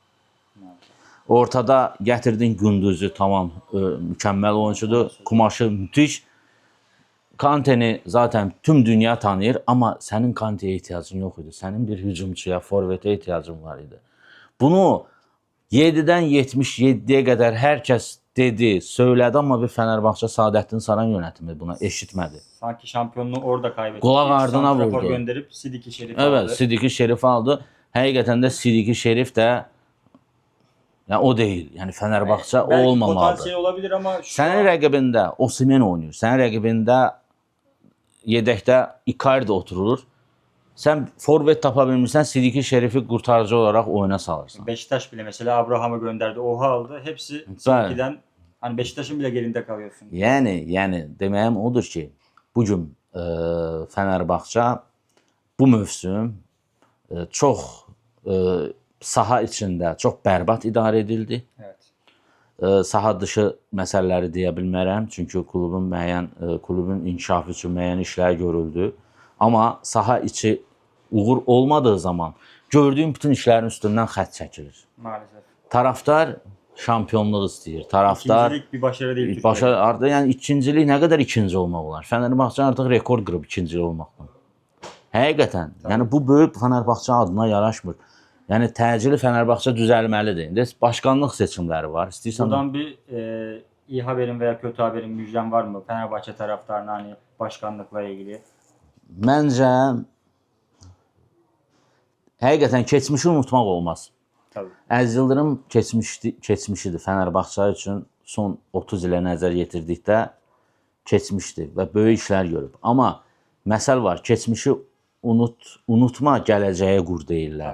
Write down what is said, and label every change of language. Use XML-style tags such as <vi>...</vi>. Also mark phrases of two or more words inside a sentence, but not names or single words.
<az>Ortada gətirdin Gündüzü, tamam, mükəmməl oyuncudur.</az> <tr>Kumaşı müthiş.</tr> <az>Kante'ni zaten tüm dünya tanıyır, amma sənin Kante'yə ehtiyacın yox idi. Sənin bir hücumçuya, forvetə ehtiyacın var idi. Bunu 7-dən 77-yə qədər hər kəs dedi, söylədi, amma bir Fənərbağça Saadəttin Saran yönətimi buna eşitmədi.</az> <tr>Sanki şampiyonluğu orada kaybetti.</tr> <az>Qulaq ardına vurdu.</az> <tr>Gönderip Sidiki Şerif aldı. Evet, Sidiki Şerif aldı.</tr> <az>Həqiqətən də Sidiki Şerif də yəni o deyil. Yəni Fənərbağça o</az> <tr>belki</tr> <az>olmamalıdır.</az> <tr>potansiyel olabilir ama</tr> <az>Sənin rəqibində Osimhen oynayır. Sənin rəqibində yedəkdə Icardi oturur. Sən forvet tapa bilmirsən, Sidiki Şerifi qurtarıcı olaraq oyuna salırsan.</az> <tr>Beşiktaş bile mesela Abraham'ı gönderdi, Oha aldı. Hepsi Sidiki'den, hani Beşiktaş'ın bile gerinde kalıyorsun.</tr> <az>Yəni deməyim odur ki, bu gün Fənərbağça bu mövsüm çox saha içində çox bərbad idarə edildi.</az> <tr>Evet.</tr> <az>Saha dışı məsələləri deyə bilmərəm, çünki klubun inkişafı üçün müəyyən işlər görüldü. Amma saha içi uğur olmadığı zaman gördüyüm bütün işlərin üstündən xətt çəkilir.</az> <tr>Maalesef.</tr> <az>Taraftar şampiyonluq istəyir. Taraftar</az> <tr>İkincilik bir başarı değil.</tr> <az>artıq yəni ikincilik nə qədər ikinci olmaq olar? Fənərbağça artıq rekord qırıb ikinci olmaqdan. Həqiqətən, yəni bu böyük Fənərbağça adına yaraşmır. Yəni təcili Fənərbağça düzəlməlidir. İndi başkanlıq seçimləri var. İstəyirsən</az> <tr>buradan bir iyi haberin veya kötü haberin, müjden var mı Fenerbahçe taraftarına, hani başkanlıkla ilgili?</tr> <az>Məncə həqiqətən keçmişi unutmaq olmaz.</az> <tr>Tabii.</tr> <az>Əziz Yıldırım keçmişidir Fənərbağça üçün son 30 ilə nəzər yetirdikdə keçmişdir və böyük işlər görüb. Amma məsəl var, keçmişi unutma, gələcəyə qur deyirlər.</az>